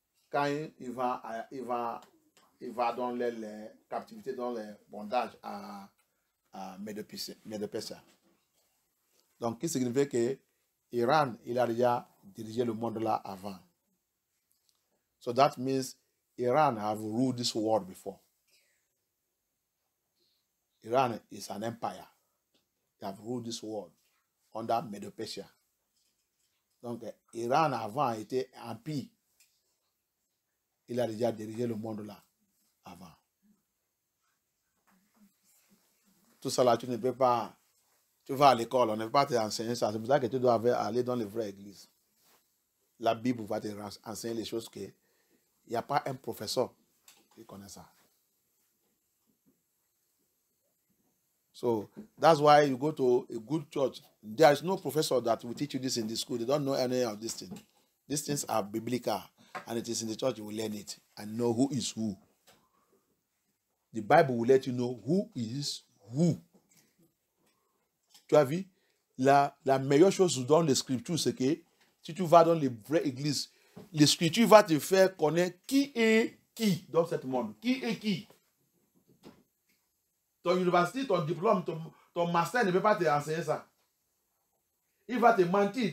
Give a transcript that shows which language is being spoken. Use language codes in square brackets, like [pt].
[fr] Quand il va dans les captivités, dans les bondages à Médo-Persia. Donc, ce qui signifie que Iran, il a déjà dirigé le monde là avant. [en] So that means Iran have ruled this world before. Iran is an empire. They have ruled this world under Médo-Persia. [fr] Donc, Iran avant était empire. Il a déjà dirigé le monde là avant. Tout ça là, tu ne peux pas. Tu vas à l'école, on ne peut pas t'enseigner ça. C'est pour ça que tu dois aller dans les vraies églises. La Bible va te enseigner les choses que il n'y a pas un professeur qui connaît ça. [en] So that's why you go to a good church. There is no professor that will teach you this in the school. They don't know any of these things. These things are biblical, and it is in the church you will learn it and know who is who. The Bible will let you know who is who. [fr] Tu as vu? La meilleure chose dans les Scriptures, c'est que si tu vas dans les vraies églises, les Scriptures vont te faire connaître qui est qui dans ce monde. Qui est qui? Ton université, ton diplôme, ton master ne peut pas te enseigner ça. Il va te mentir.